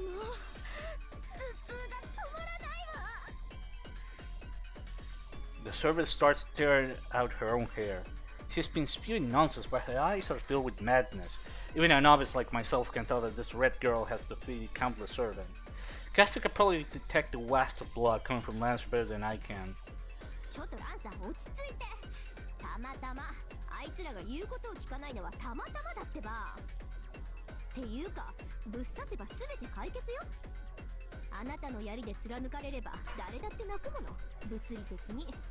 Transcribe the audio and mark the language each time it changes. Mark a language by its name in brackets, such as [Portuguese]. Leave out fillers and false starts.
[Japanese] もう頭痛が止まらないわ。 [English] The servant starts tearing out her own hair. She's been spewing nonsense, but her eyes are filled with madness. Even a novice like myself can tell that this red girl has defeated countless servants. Caster can probably detect the waft of blood coming from Lance better than I can. [Japanese] ちょっとランさん落ち着いて。たまたまあいつらが言うことを聞かないのはたまたまだってば。っていうかぶっ刺せば全て解決よ。あなたの槍で貫かれれば誰だって泣くもの、物理的に。